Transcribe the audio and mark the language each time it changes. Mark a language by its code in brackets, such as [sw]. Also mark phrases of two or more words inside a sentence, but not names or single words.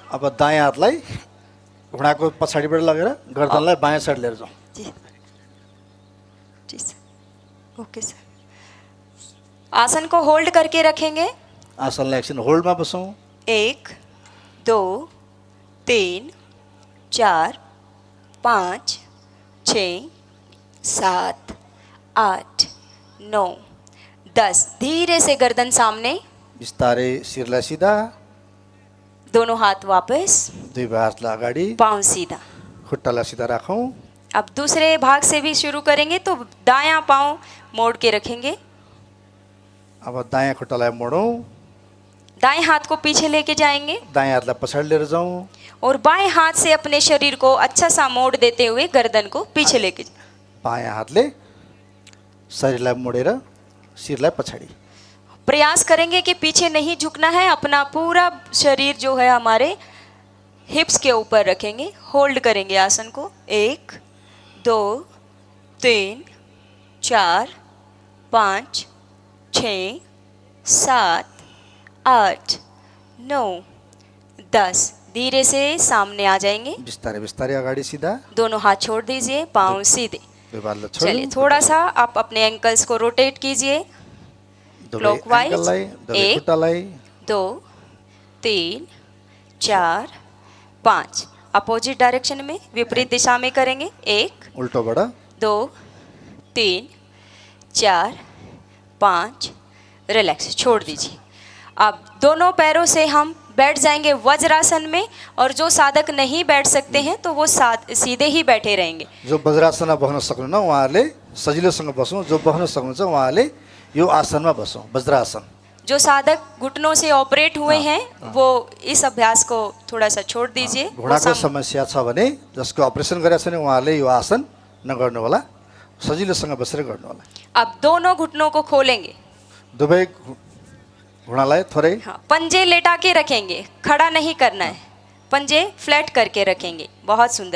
[ne] अब दायाँ हातलाई घुँडाको पछाडिबाट लगेर गर्दनलाई बायाँ साइड लिएर जाउँ। [hi] जी जी सर, ओके सर। आसन को होल्ड करके रखेंगे। [ne] आसनलाई एकछिन होल्डमा बसौँ। 1 2 3 4 5 6 7 8 9 10। [hi] धीरे से गर्दन सामने, [ne] बिस्तारै शिरलाई सिधा, [hi] दोनों हाथ वापस, [ne] दुई हातलाई अगाडि, [hi] पाँव सीधा। [ne] खुट्टालाई सिधा राखौँ। [hi] अब दूसरे भाग से भी शुरू करेंगे। तो दायां पाँव मोड़ के रखेंगे, [ne] अब दायाँ खुट्टालाई मोडौँ, [hi] दाएं हाथ को पीछे लेके जाएंगे [ne] दायाँ हातलाई पछाडि लिएर जाउँ। [hi] और बाएं हाथ से अपने शरीर को अच्छा सा मोड़ देते हुए गर्दन को पीछे लेके [ne] बायाँ हातले शरीरलाई मोडेर शिरलाई पछाडि। [hi] प्रयास करेंगे कि पीछे नहीं झुकना है। अपना पूरा शरीर जो है हमारे हिप्स के ऊपर रखेंगे। होल्ड करेंगे आसन को। 1 2 3 4 5 6 7 8 9 10। धीरे से सामने आ जाएंगे। [ne] बिस्तारै बिस्तारै अगाडि सिधा, [hi] दोनों हाथ छोड़ दीजिए, पाँव सीधे। [ne] दुई बाललाई [hi] चलिए [ne] छोडौँ। [hi] थोड़ा सा आप अपने एंकल्स को रोटेट कीजिए [ne] दुवै [hi] क्लॉकवाइज। [ne] एङ्कललाई, दुवै 1 खुट्टालाई 2 3 4 5। [en] opposite direction [hi] में, विपरीत दिशा में करेंगे। 1 [ne] उल्टोबाट 2 3 4 5। [hi] रिलैक्स, छोड़ दीजिए। अब दोनों पैरों से हम बैठ जाएंगे वज्रासन में। और जो साधक नहीं बैठ सकते हैं तो वो सीधे ही बैठे रहेंगे। [ne] जो वज्रासनमा बस्न सक्नुहुन्न उहाँहरूले सजिलोसँग बसौँ। जो बस्न सक्नुहुन्छ उहाँहरूले यो आसनमा बसौँ, वज्रासन। [hi] जो साधक घुटनों से ऑपरेट हुए हैं वो इस अभ्यास को थोड़ा सा छोड़ दीजिए। [ne] घुँडाको समस्या छ भने, जसको अपरेसन गरेको छ भने उहाँहरूले यो आसन नगर्नु होला, सजिलोसँग बसेर गर्नु होला। [hi] अब दोनों घुटनों को खोलेंगे। [ne] दुवै घुँडालाई थोरै [hi] हाँ, पंजे लेटा के रखेंगे, खड़ा नहीं करना है। पंजे फ्लैट करके रखेंगे। बहुत सुंदर।